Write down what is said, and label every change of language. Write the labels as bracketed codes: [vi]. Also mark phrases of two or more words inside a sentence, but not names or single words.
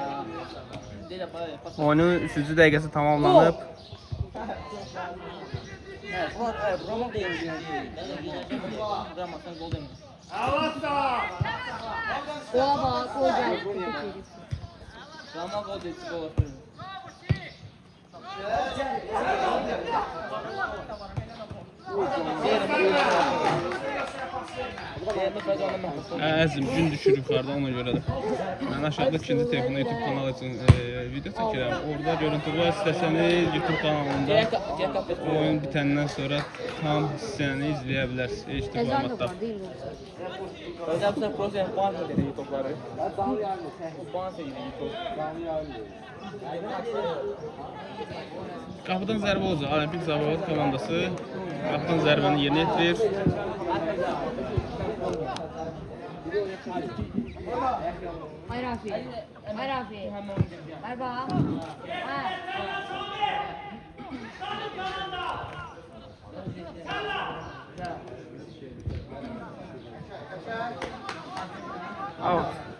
[az] Oyunun 3-cü dəqiqəsi tamamlanıb. [tr] Gola bak, gol geldi. Rama gol dedi, gol atıyor. [az] Əzim gün düşür yuxarıda, ona görə də. Mən aşağıda ikinci telefonu YouTube kanalı üçün video çəkirəm. Orada görüntü var, istəsəniz YouTube kanalında oyun bitəndən sonra tam hissəni izləyə bilərsiniz HD [tr] Ezan da [az] formatda. [tr] var değil mi? Hocam sen proje puan mı dedi YouTube'ları? Puan söyledi YouTube. [az] Qapıdan zərbə olacaq. Olimpik Sabirabad komandası qapıdan zərbəni yerinə yetirir. [tr] Hayır Rafi. Hayır Rafi. Hayır bak. Ha. Out.